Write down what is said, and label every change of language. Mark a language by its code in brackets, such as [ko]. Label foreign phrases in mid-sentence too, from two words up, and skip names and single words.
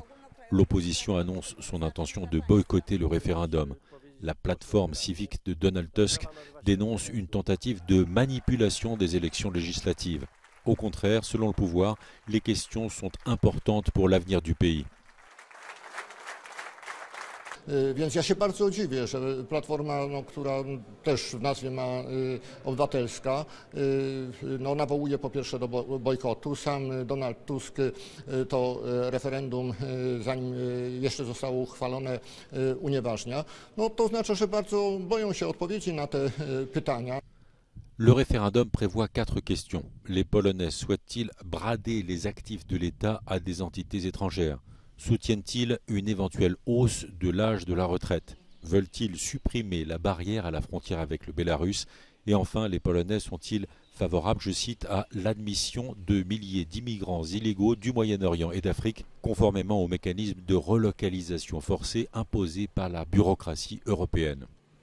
[fr] L'opposition annonce son intention de boycotter le référendum. La plateforme civique de Donald Tusk dénonce une tentative de manipulation des élections législatives. Au contraire, selon le pouvoir, les questions sont importantes pour l'avenir du pays. [pl] Więc ja się bardzo dziwię, że Platforma, która też w nazwie ma obywatelska, nawołuje po pierwsze do bojkotu. Sam Donald Tusk to referendum, zanim jeszcze zostało uchwalone, unieważnia. To oznacza, że bardzo boją się odpowiedzi na te pytania. [fr] Le référendum prévoit 4 questions. Les Polonais souhaitent-ils brader les actifs de l'État à des entités étrangères? Soutiennent-ils une éventuelle hausse de l'âge de la retraite? Veulent-ils supprimer la barrière à la frontière avec le Bélarus? Et enfin, les Polonais sont-ils favorables, je cite, à l'admission de milliers d'immigrants illégaux du Moyen-Orient et d'Afrique, conformément au mécanisme de relocalisation forcée imposé par la bureaucratie européenne?